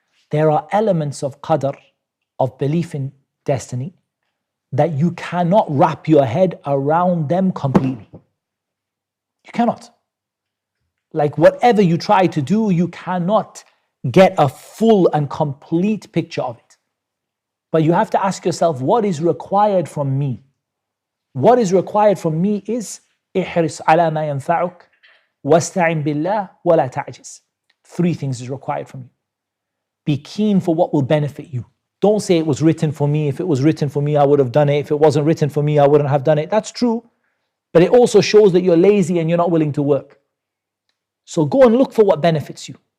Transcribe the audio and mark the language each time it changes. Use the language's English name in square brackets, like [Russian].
[English] There are elements of qadr, of belief in destiny, that you cannot wrap your head around them completely. You cannot. Like whatever you try to do, you cannot get a full and complete picture of it. But you have to ask yourself, what is required from me? What is required from me is [Arabic] احرص على ما ينفعك واستعن بالله ولا تعجز. [English] 3 things is required from you. Be keen for what will benefit you. Don't say it was written for me. If it was written for me, I would have done it. If it wasn't written for me, I wouldn't have done it. That's true. But it also shows that you're lazy and you're not willing to work. So go and look for what benefits you.